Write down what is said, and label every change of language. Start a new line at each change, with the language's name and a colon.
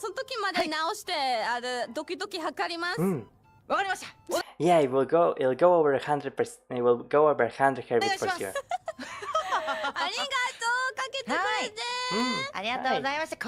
Japanese: その時まで直してドキドキ測ります。わかりました。
English: Yeah, it'll go over 100%. It will go over 100 hertz for sure.
Japanese: ありがとうかけてくれて。ありがとうございました。